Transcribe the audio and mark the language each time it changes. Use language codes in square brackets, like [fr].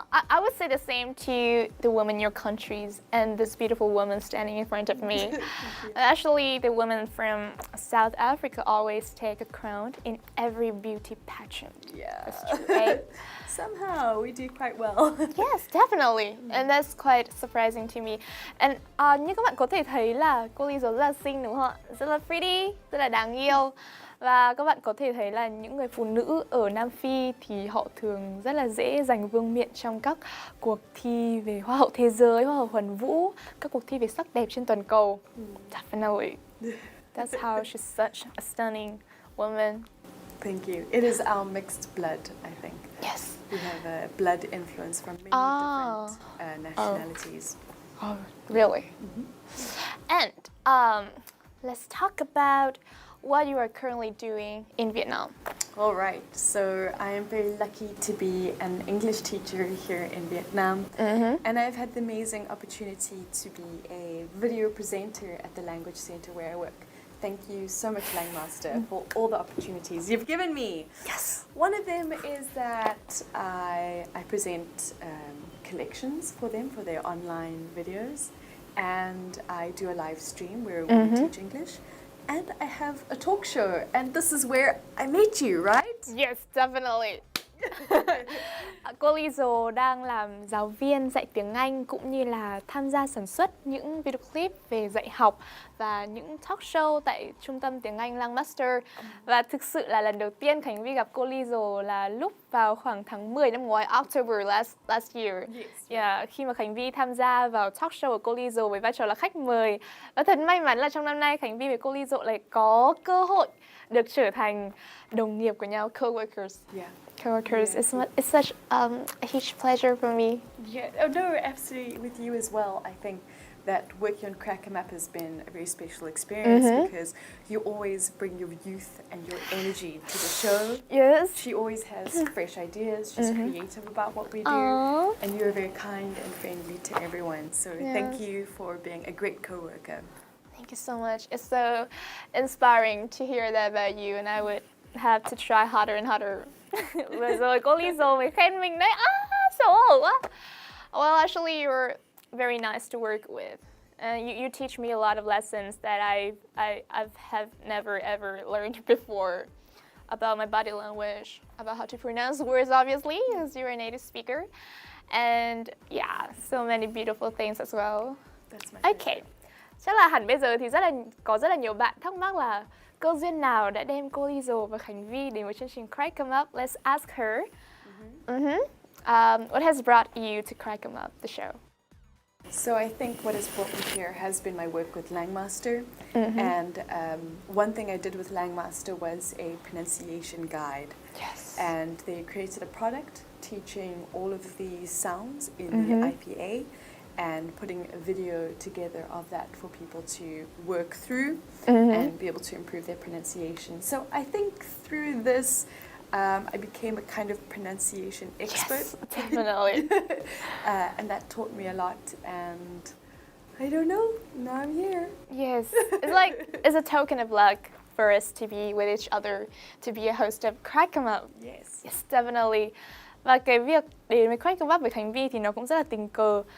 [en] I would say the same to the women in your countries and this beautiful woman standing in front of me. Actually, the women from South Africa always take a crown in every beauty pageant. Yeah. That's true, right? Somehow we do quite well. Yes, definitely. And that's quite surprising to me. And [vi] như các bạn có thể thấy là cô Lisa rất là xinh đúng không ạ? Rất là pretty, rất là đáng yêu. Và các bạn có thể thấy là những người phụ nữ ở Nam Phi thì họ thường rất là dễ giành vương miện trong các cuộc thi về Hoa hậu thế giới, Hoa hậu Hoàn vũ, các cuộc thi về sắc đẹp trên toàn cầu. [en] Definitely. That's how she's such a stunning woman. Thank you. It is our mixed blood, I think. Yes. We have a blood influence from many different nationalities. Oh, really? And let's talk about what you are currently doing in Vietnam. All right. So I am very lucky to be an English teacher here in Vietnam. And I've had the amazing opportunity to be a video presenter at the language center where I work. Thank you so much, Langmaster, for all the opportunities you've given me. Yes. One of them is that I present collections for them for their online videos, and I do a live stream where we teach English, and I have a talk show, and this is where I met you, right? Yes, definitely. [vi] Cô Lisa đang làm giáo viên dạy tiếng Anh cũng như là tham gia sản xuất những video clip về dạy học và những talk show tại trung tâm tiếng Anh Langmaster. Và thực sự là lần đầu tiên Khánh Vi gặp cô Lisa là lúc vào khoảng tháng 10 năm ngoái, [en] October last year. Yes. [vi] Khi mà Khánh Vi tham gia vào talk show của cô Lisa với vai trò là khách mời. Và thật may mắn là trong năm nay Khánh Vi và cô Lisa lại có cơ hội được trở thành đồng nghiệp của nhau, [en] co-workers. Yeah. Co-workers. It's such a huge pleasure for me. Yeah. Oh no, absolutely with you as well. I think that working on Crack 'em Up has been a very special experience because you always bring your youth and your energy to the show. Yes. She always has fresh ideas. She's creative about what we do. Aww. And you're very kind and friendly to everyone. So thank you for being a great co-worker. Thank you so much. It's so inspiring to hear that about you, and I would have to try harder and harder. [vi] Vừa rồi cô Lisa mới khen mình đấy. Xấu hổ quá. [en] Well, actually, you're very nice to work with. You teach me a lot of lessons that I have never ever learned before about my body language, about how to pronounce words, obviously, as you're a native speaker, and yeah, so many beautiful things as well. That's my [vi] Okay, chắc là hẳn bây giờ thì có rất là nhiều bạn thắc mắc là cơ duyên nào đã đem cô Lisa và Khánh Vi đến với chương trình Crack 'em Up. [en] Let's ask her. What has brought you to Crack 'em Up, the show? So I think what has brought me here has been my work with Langmaster. And one thing I did with Langmaster was a pronunciation guide. Yes. And they created a product teaching all of the sounds in the IPA and putting a video together of that for people to work through and be able to improve their pronunciation. So I think through this, I became a kind of pronunciation expert. Yes, definitely. And that taught me a lot, and I don't know, now I'm here. Yes, it's a token of luck for us to be with each other, to be a host of Crack 'em Up. Yes. Yes, definitely. [vi] Và cái việc đến với Crack 'em Up với Khánh Vi thì nó cũng rất là tình cờ.